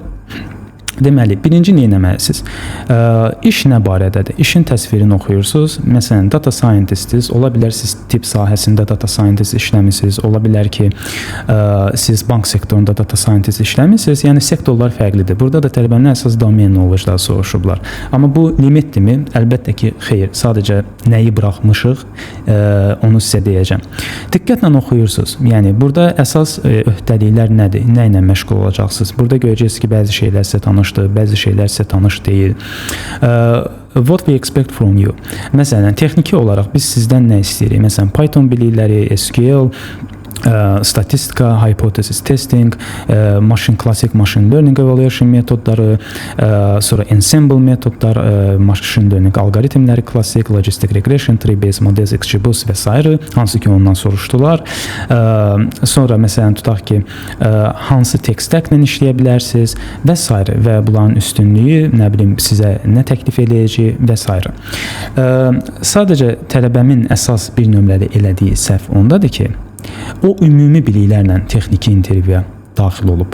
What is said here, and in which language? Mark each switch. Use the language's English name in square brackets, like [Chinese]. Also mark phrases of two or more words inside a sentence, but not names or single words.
[Azerbaijani] Deməli, birinci nə etməlisiniz? İş nə barədədir? İşin təsvirini oxuyursunuz. Məsələn, [English] data scientistsiniz. [Azerbaijani] Ola bilər siz tip sahəsində [English] data scientist [Azerbaijani] işləmisiniz. Ola bilər ki, siz bank sektorunda [English] data scientist [Azerbaijani] işləmisiniz. Yəni sektorlar fərqlidir. Burada da tələbənin əsas [English] domain knowledge-ları [Azerbaijani] soruşublar. Amma bu limitdirmi? Əlbəttə ki, xeyr. Sadəcə nəyi buraxmışıq, onu sizə deyəcəm. Diqqətlə oxuyursunuz. Yəni burada əsas öhdəliklər nədir? Nə ilə məşğul olacaqsınız? Burada görəcəksiniz ki, bəzi şeylər sizə tanışdır, bəzi şeylər sizə tanış deyil. [English] What we expect from you. [Azerbaijani] Məsələn, texniki olaraq biz sizdən nə istəyirik? Məsələn, Python bilikləri, SQL, statistika, [English] hypothesis testing, [Azerbaijani] klassik [English] machine learning evaluation [Azerbaijani] metodları, sonra ensemble metodlar, [English] machine learning [Azerbaijani] algoritmləri, klassik [English] logistic regression, tree-based models, [Azerbaijani] XGBoost və s. hansı ki ondan soruşdular. Sonra məsələn tutaq ki, hansı [English] tech stack-lə [Azerbaijani] işləyə bilərsiniz və s. və bunların üstünlüyü, nə bilim, sizə nə təklif edəcək və s. Sadəcə tələbəmin əsas bir nömrəli elədiyi səhv ondadır ki, o ümumi biliklərlə texniki intervyuya daxil olub.